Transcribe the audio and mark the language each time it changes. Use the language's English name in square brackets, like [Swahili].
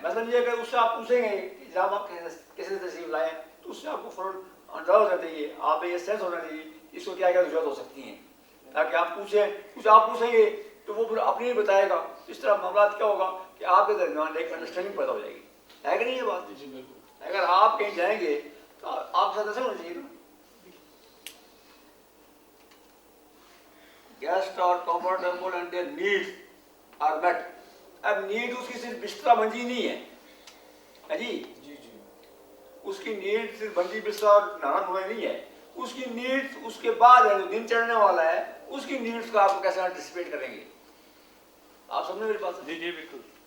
[Urdu] مطلب یہ کہ اس سے آپ پوچھیں گے کہ جب آپ کیسے تشریف لائیں تو اس سے آپ کو فوراً اندازہ ہونا چاہیے، آپ یہ سینس ہونا چاہیے اس کو کیا کیا ضرورت ہو سکتی ہیں، تاکہ آپ پوچھیں کچھ آپ پوچھیں گے تو وہ پھر اپنی ہی بتائے گا. اس طرح معاملات کیا ہوگا کہ آپ کے درمیان ایک انڈرسٹینڈنگ پیدا ہو جائے گی. ہے کہ نہیں یہ بات؟ جی بالکل. اگر آپ کہیں جائیں گے تو آپ کے ساتھ ایسا ہونا چاہیے نا. [English] Guests are comfortable and their needs are met. [Urdu] اب نیڈ اس کی صرف بستر بنجی نہیں ہے جی جی جی اس کی نیڈ صرف بنجی بستر اور نہانا دھونا نہیں ہے. اس کی نیڈ اس کے بعد ہے جو دن چڑھنے والا ہے، اس کی نیڈس کو آپ کو کیسے انٹیسپیٹ کریں گے. آپ سمجھیں میری بات؟ جی جی بالکل.